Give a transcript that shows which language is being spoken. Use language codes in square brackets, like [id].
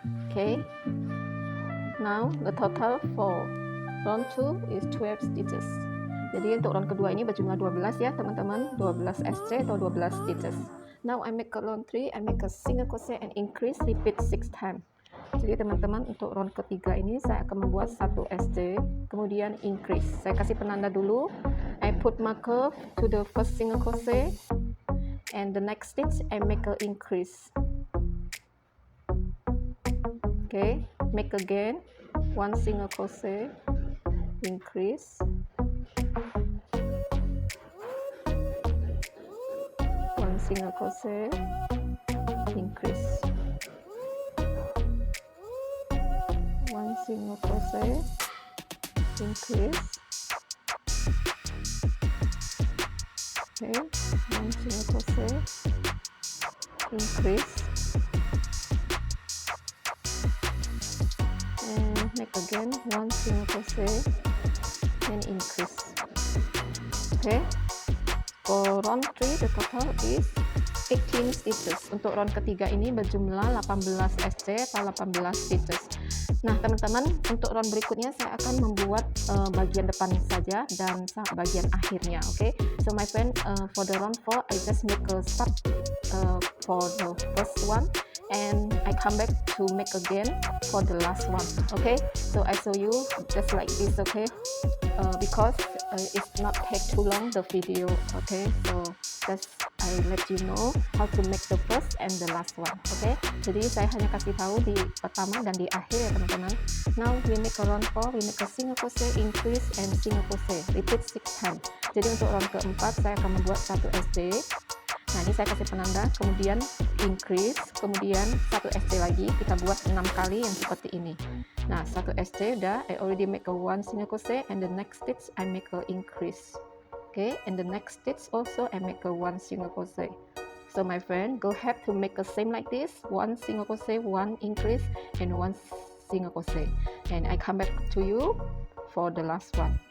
[en] Okay, now the total for round 2 is 12 stitches. [id] Jadi untuk round kedua ini berjumlah 12 ya teman-teman, 12 SC atau 12 stitches. [en] Now I make a round 3, I make a single crochet and increase, repeat 6 times. [id] Jadi teman-teman, untuk round ketiga ini saya akan membuat 1 SC, kemudian increase. Saya kasih penanda dulu. [en] I put marker to the first single crochet, and the next stitch I make a increase. Okay, make again 1 single crochet, increase, 1 single crochet, increase, 1 single crochet, increase. Okay, 1 single crochet, increase, and make again 1 single crochet and increase. Okay, for round 3 the total is 18 stitches. [id] Untuk round ketiga ini berjumlah 18 SC atau 18 stitches. Nah teman-teman, untuk round berikutnya saya akan membuat bagian depan saja dan bagian akhirnya. [en] Okay, so my friend, for the round 4 I just make a start for the first one, and I come back to make again for the last one. Okay, so I show you just like this. Okay, because it's not take too long the video. Okay, so just I let you know how to make the first and the last one. [id] Okay, jadi saya hanya kasih tahu di pertama dan di akhir ya teman-teman. [en] Now we make a round 4, we make a single crochet, increase, and single crochet, repeat 6 times. [id] Jadi untuk round keempat saya akan membuat 1 SC. Nah ini saya kasih penanda, kemudian increase, kemudian 1 SC lagi, kita buat 6 kali yang seperti ini. Nah 1 SC udah, [en] I already make a 1 single crochet, and the next stitch I make a increase. Okay, and the next stitch also I make a 1 single crochet. So my friend, go ahead to make a same like this, 1 single crochet, 1 increase, and 1 single crochet, and I come back to you for the last one.